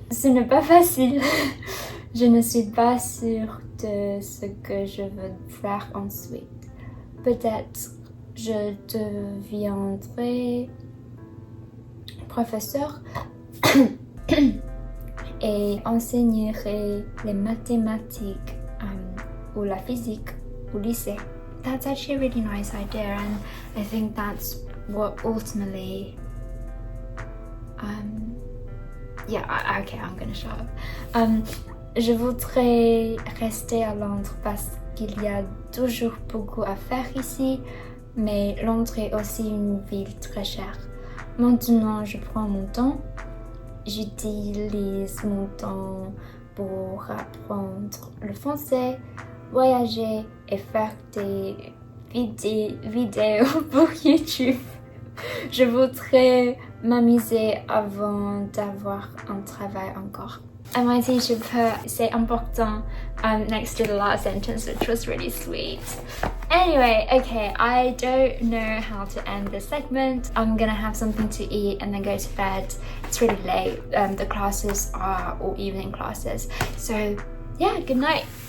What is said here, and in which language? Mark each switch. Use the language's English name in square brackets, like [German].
[French] Ce n'est pas facile. Je ne suis pas sûre de ce que je veux faire ensuite. Peut-être je deviendrai professeur et enseignerai les mathématiques ou la physique au lycée. [English] That's actually a really nice idea, and I think that's what ultimately yeah, okay, I'm gonna shut up. [French] Je voudrais rester à Londres parce qu'il y a toujours beaucoup à faire ici, mais Londres est aussi une ville très chère. Maintenant, je prends mon temps. J'utilise mon temps pour apprendre le français, voyager et faire des vidéos pour YouTube. Je voudrais m'amuser avant d'avoir un travail encore. [English] And my teacher put [French] c'est important [English] next to the last sentence, which was really sweet. Anyway, okay, I don't know how to end this segment. I'm gonna have something to eat and then go to bed. It's really late. The classes are all evening classes. So yeah, good night.